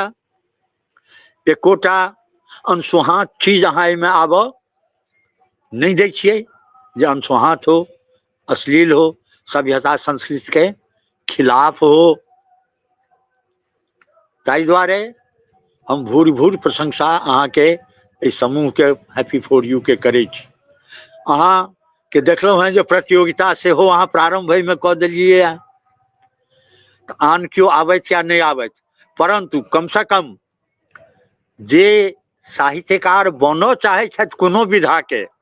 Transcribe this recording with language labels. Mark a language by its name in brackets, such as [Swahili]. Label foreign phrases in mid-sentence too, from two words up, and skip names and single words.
[Maithili] एकोटा अनसुहात चीज अहाँ एहिमे आबऽ नहीं दै छियै जे अनसुहात हो, अश्लील हो, सभ्यता संस्कृति के खिलाफ हो। ताहि दुआरे हम भूरि भूरि प्रशंसा अहाँ के इस समूह के हैप्पी फॉर यू के करै छी। अहाँ के देखलहुँ हैं जे प्रतियोगिता से हो अहाँ प्रारंभ में कऽ देलियै है, आन क्यों आबैत या नहीं आबैत, परंतु कम से कम जे साहित्यकार बनऽ चाहै छथि कोनो विधा के,